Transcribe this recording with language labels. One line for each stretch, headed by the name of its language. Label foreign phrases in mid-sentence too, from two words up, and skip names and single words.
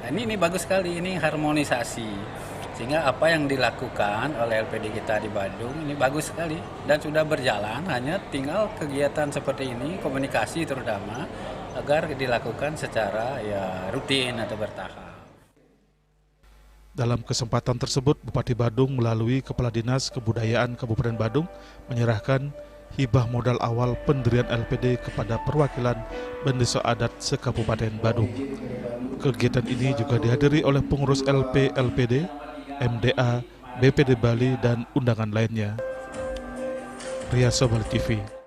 Indonesian: Nah, ini bagus sekali, ini harmonisasi. Sehingga apa yang dilakukan oleh LPD kita di Badung ini bagus sekali dan sudah berjalan, hanya tinggal kegiatan seperti ini, komunikasi terutama, agar dilakukan secara rutin atau bertahap. Dalam kesempatan tersebut, Bupati Badung melalui Kepala Dinas Kebudayaan Kabupaten Badung menyerahkan hibah modal awal pendirian LPD kepada perwakilan bendesa adat se-Kabupaten Badung. Kegiatan ini juga dihadiri oleh pengurus LPD, MDA, BPD Bali, dan undangan lainnya. Riyaso Bali TV.